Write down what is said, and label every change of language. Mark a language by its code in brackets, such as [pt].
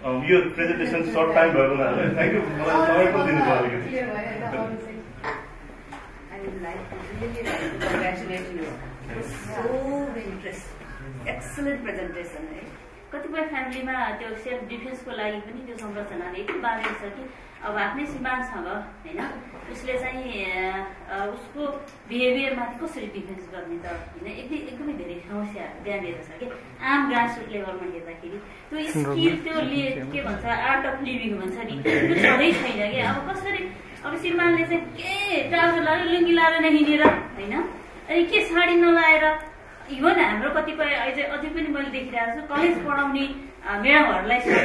[en] Your presentation short time [ne] भएको हुनाले [en] thank you. [ne] मलाई पनि दिनुभयो अलिकति. [en] I would like to really congratulate you. It was so interesting. Excellent presentation. [ne] कतिपय फ्यामिलीमा त्यो सेल्फ डिफेन्सको लागि पनि त्यो संरचनाले यति बाँधेको छ कि अब आफ्नै श्रीमान छ होइन उसले चाहिँ उसको बिहेभियरमाथि कसरी डिफेन्स गर्ने त होइन एकदमै धेरै समस्या त्यहाँनिर छ कि आम ग्रासरुट लेभलमा हेर्दाखेरि त्यो स्किल त्यो के भन्छ आर्ट अफ लिभिङ भन्छ नि त्यो छँदै छैन कि अब कसरी अब श्रीमानले चाहिँ के ट्राउजर लगाएर लुङ्गी लगाएर नै हिँडेर होइन अनि के साडी नलाएर इभन हाम्रो कतिपय अझै पनि मैले देखिरहेको छु कलेज पढाउने म्याडमहरूलाई